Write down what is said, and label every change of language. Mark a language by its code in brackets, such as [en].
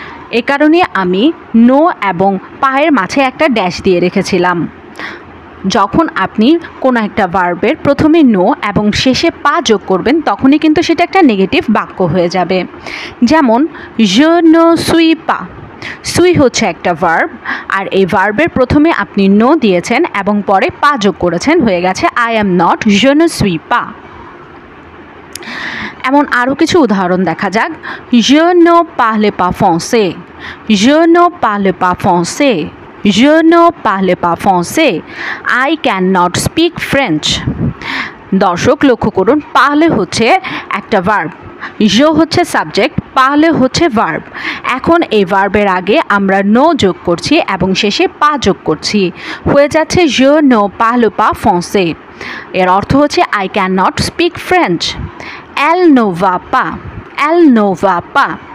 [bn] এ কারণে আমি নো এবং পায়ের মাঝে একটা ড্যাশ দিয়ে রেখেছিলাম। যখন আপনি কোনো একটা ভার্বের প্রথমে নো এবং শেষে পা যোগ করবেন তখনই কিন্তু সেটা একটা নেগেটিভ বাক্য হয়ে যাবে। যেমন [fr] je ne suis pas। [bn] সুই হচ্ছে একটা ভার্ব, আর এই ভার্বের প্রথমে আপনি নো দিয়েছেন এবং পরে পা যোগ করেছেন, হয়ে গেছে [en] I am not, [fr] je ne suis pas। [bn] এমন আরও কিছু উদাহরণ দেখা যাক। [fr] je ne parle pas français, je ne parle pas français, je ne parle pas français, [en] I cannot speak French। [bn] দর্শক, লক্ষ্য করুন, পাহলে হচ্ছে একটা ভার্ব, je হচ্ছে সাবজেক্ট, পাহলে হচ্ছে ভার্ব। এখন এই ভার্বের আগে আমরা নো যোগ করছি এবং শেষে পা যোগ করছি, হয়ে যাচ্ছে [fr] je ne parle pas français। [bn] এর অর্থ হচ্ছে [en] I cannot speak French। [fr] Elle ne va pas, elle ne va pas।